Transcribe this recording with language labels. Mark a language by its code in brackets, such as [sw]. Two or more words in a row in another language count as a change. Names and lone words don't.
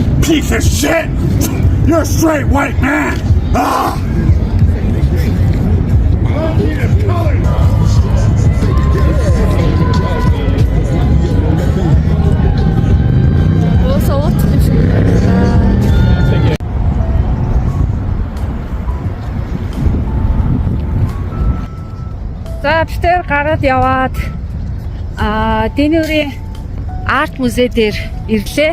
[en] piece of shit! You're a straight white man! Ah! [tr] Soğuk. [mn] За битээр гараад яваад Дэнүрийн арт музей дээр ирлээ.